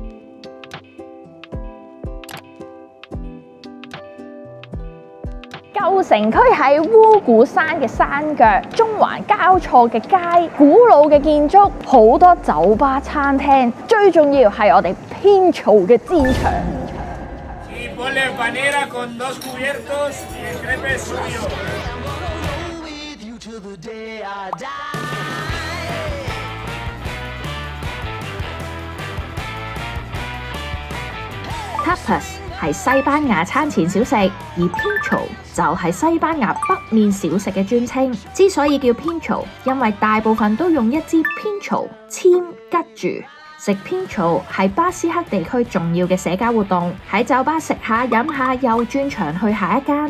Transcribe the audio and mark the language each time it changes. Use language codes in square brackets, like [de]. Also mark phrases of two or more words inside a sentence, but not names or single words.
[yue] 舊城區喺烏古山嘅山腳，中環交錯嘅街，古老嘅建築，好多酒吧餐廳，最重要係我哋偏嘈嘅戰場。 [es] Ponle panera con 2 cubiertos y el crepe es suyo. [yue] Tapas 係西班牙餐前小食，而 Pincho 就係西班牙北面小食嘅專稱。之所以叫 Pincho， 因為大部分都用一支 Pincho 籤吉住。食 Pincho 係巴斯克地區重要嘅社交活動，喺酒吧食下飲下，又轉場去下一間。